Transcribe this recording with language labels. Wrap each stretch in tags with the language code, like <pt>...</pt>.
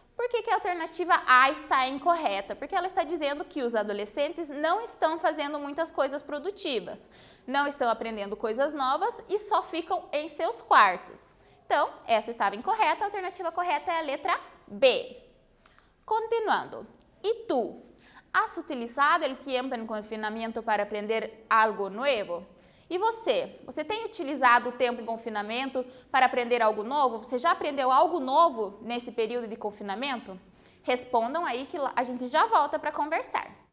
<pt>Por que a alternativa A está incorreta? Porque ela está dizendo que os adolescentes não estão fazendo muitas coisas produtivas, não estão aprendendo coisas novas e só ficam em seus quartos. Então, essa estava incorreta, a alternativa correta é a letra B. Continuando. E tu?</pt> <es>¿Has utilizado el tiempo en confinamiento para aprender algo nuevo?</es> <pt>E você? Você tem utilizado o tempo em confinamento para aprender algo novo? Você já aprendeu algo novo nesse período de confinamento? Respondam aí que a gente já volta para conversar.</pt>